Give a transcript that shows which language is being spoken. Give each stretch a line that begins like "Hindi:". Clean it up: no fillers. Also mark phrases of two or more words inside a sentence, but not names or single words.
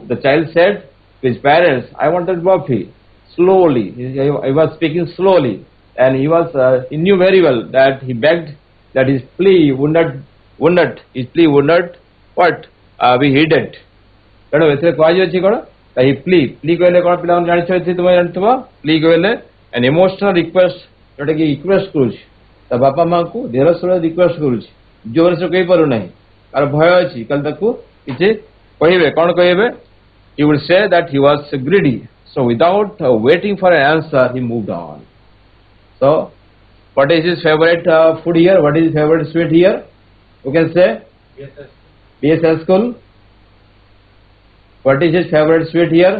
English: The child said to his parents, I wanted barfi. Slowly, he was speaking slowly, and he knew very well that he begged that his plea would not what? Be heeded. He plea an emotional request, request
Odia: କରୁଛି ତା ବାପା ମାଙ୍କୁ ଧୀର ସ୍ୱରରେ ରିକ୍ୱେଷ୍ଟ କରୁଛି, ଜୋର ସେ କହିପାରୁନାହିଁ, ତାର ଭୟ ଅଛି କାଲି ତାକୁ କିଛି କହିବେ, କ'ଣ କହିବେ?
English: He would say that he was greedy. So without waiting for an answer, he moved on. So what is his favorite food here? What is his favorite sweet here? You can say BSS school. What is his favorite sweet here?